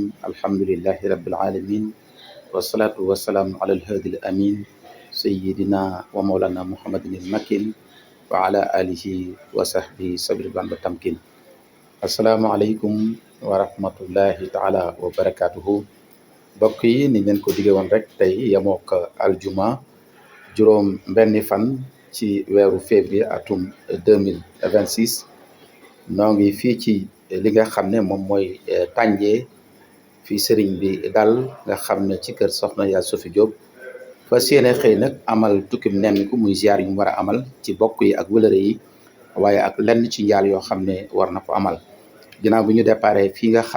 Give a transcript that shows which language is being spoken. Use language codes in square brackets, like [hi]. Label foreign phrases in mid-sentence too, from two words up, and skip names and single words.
[ar] الحمد لله رب العالمين، والصلاة والسلام على الهادي الأمين سيدنا ومولانا محمد المكين وعلى آله وصحبه صبر وتمكين. السلام عليكم ورحمة الله تعالى وبركاته. [wo] mbokk yi ni leen ko dige woon rek tey yamook aljuma juróom benni fan ci weeru février atum 2026 noo ngi fii ci li nga xam ne moom mooy tànjee fii sëriñ bi dal nga xam ne ci kër soxna yaa Sofi Diop fas yéene xëy nag amal tukkim nemmiku muy ziar yu mu war a amal ci bokk yi ak wëlëre yi waaye ak lenn ci njaal yoo xam ne war na ko amal ginnaaw bi ñu déparé fii nga xam